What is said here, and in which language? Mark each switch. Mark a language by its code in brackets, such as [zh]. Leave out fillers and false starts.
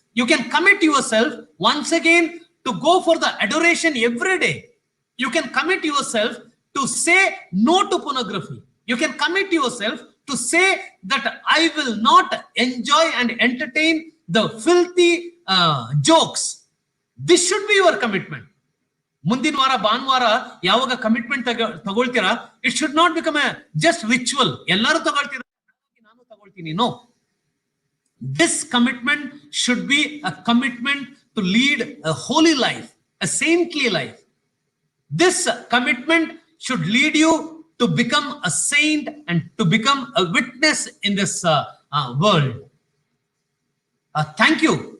[en] You can commit yourself once again to go for the adoration every day. You can commit yourself to say no to pornography. You can commit yourself to say that I will not enjoy and entertain the filthy jokes. This should be your commitment. [kn] ಮುಂದಿನ ವಾರ ಭಾನುವಾರ ಯಾವಾಗ commitment ತಗೊಳ್ತೀರಾ, [en] It should not become a just ritual. [kn] ಎಲ್ಲರೂ ತಗೊಳ್ತೀರಾ, ನಾನು ತಗೊಳ್ತೀನಿ. [en] No, this commitment should be a commitment to lead a holy life, a saintly life. This commitment should lead you to become a saint and to become a witness in this world. Thank you.